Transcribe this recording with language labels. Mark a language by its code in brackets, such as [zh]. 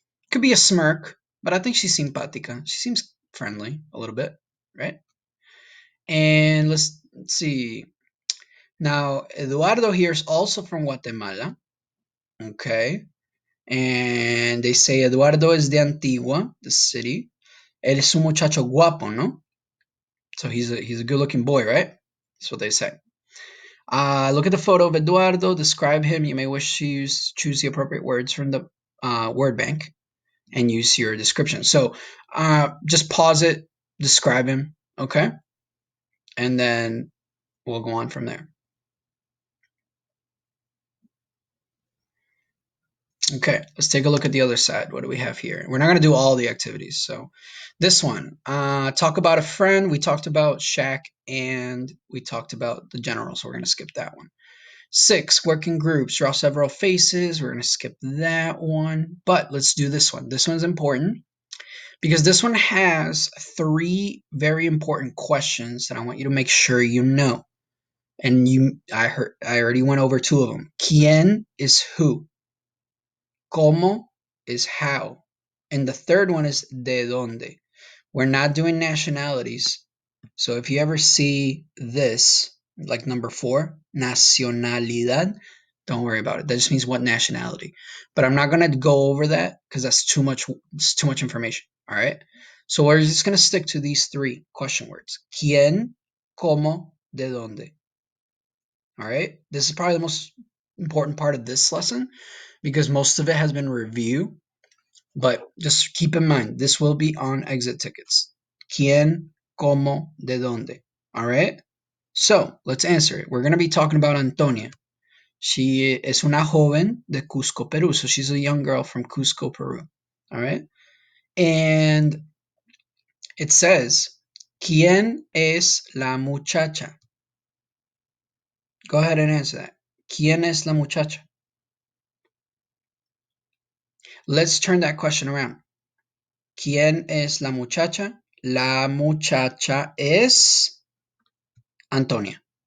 [en] Could be a smirk, but I think she's simpática. She seems friendly a little bit, right? And let's see. Now, Eduardo here is also from Guatemala. Okay. And they say Eduardo is de Antigua, the city. [es] Él es un muchacho guapo, ¿no? [en] So he's a good looking boy, right? That's what they say. Look at the photo of Eduardo, describe him. You may wish to choose the appropriate words from the word bank and use your description. So just pause it, describe him, okay? And then we'll go on from there. Okay, let's take a look at the other side. What do we have here? We're not going to do all the activities. So this one, talk about a friend. We talked about Shaq and we talked about the general. So we're going to skip that one. 6, work in groups, draw several faces. We're going to skip that one, but let's do this one. This one's important because this one has 3 very important questions that I want you to make sure you know. And I already went over 2 of them. ¿Quién is who? ¿Cómo is how? And the third one is ¿de dónde? We're not doing nationalities. So if you ever see this, like number 4, nacionalidad, don't worry about it. That just means what nationality. But I'm not going to go over that because that's too much. It's too much information. All right. So we're just going to stick to these 3 question words: quién, cómo, de dónde. All right. This is probably the most important part of this lesson because most of it has been review. But just keep in mind, this will be on exit tickets. ¿Quién, cómo, de dónde? All right. So let's answer it. We're going to be talking about Antonia. She [es] es una joven de Cusco, Peru. [en] So she's a young girl from Cusco, Peru. All right. And it says, [es] ¿Quién es la muchacha? [en] Go ahead and answer that. [es] ¿Quién es la muchacha? [en] Let's turn that question around. [es] ¿Quién es la muchacha? La muchacha es Antonia.